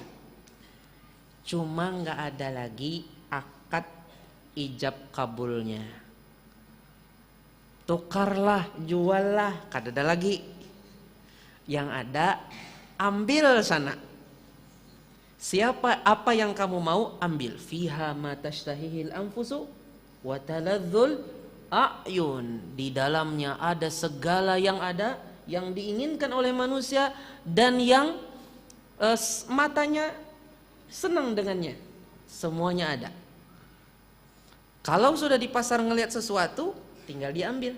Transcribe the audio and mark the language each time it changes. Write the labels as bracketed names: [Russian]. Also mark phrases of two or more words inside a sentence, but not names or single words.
[Indonesian] Cuma nggak ada lagi akad ijab kabulnya. Tukarlah, juallah, kada ada lagi. Yang ada ambil sana. Apa yang kamu mau ambil. [Arabic] فيها ما تشتهيه الأنفس وتلذ الأعين. [Indonesian] Di dalamnya ada segala yang ada, yang diinginkan oleh manusia dan yang matanya senang dengannya. Semuanya ada. Kalau sudah di pasar ngelihat sesuatu, tinggal diambil.